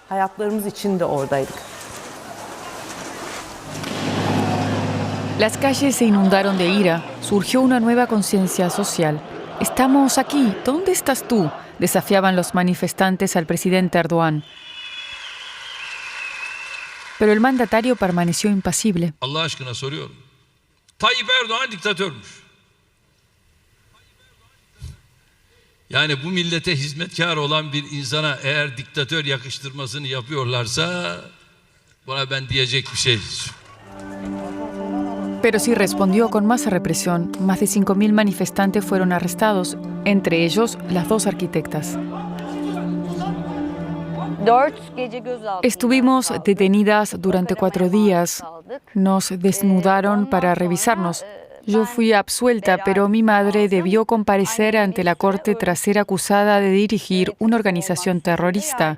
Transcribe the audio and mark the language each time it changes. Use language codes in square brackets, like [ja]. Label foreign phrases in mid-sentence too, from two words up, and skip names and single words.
[es] Las calles se inundaron de ira, surgió una nueva conciencia social. Estamos aquí, ¿dónde estás tú?, desafiaban los manifestantes al presidente Erdoğan. Pero el mandatario permaneció impasible. [tr] Allah aşkına soruyorum. Tayyip Erdoğan diktatörmüş. Yani bu millete hizmetkar olan bir insana eğer diktatör yakıştırmasını yapıyorlarsa buna ben diyecek bir şey. [es] Pero sí respondió con más represión. Más de 5.000 manifestantes fueron arrestados, entre ellos las dos arquitectas. Estuvimos detenidas durante 4 días. Nos desnudaron para revisarnos. Yo fui absuelta, pero mi madre debió comparecer ante la corte tras ser acusada de dirigir una organización terrorista.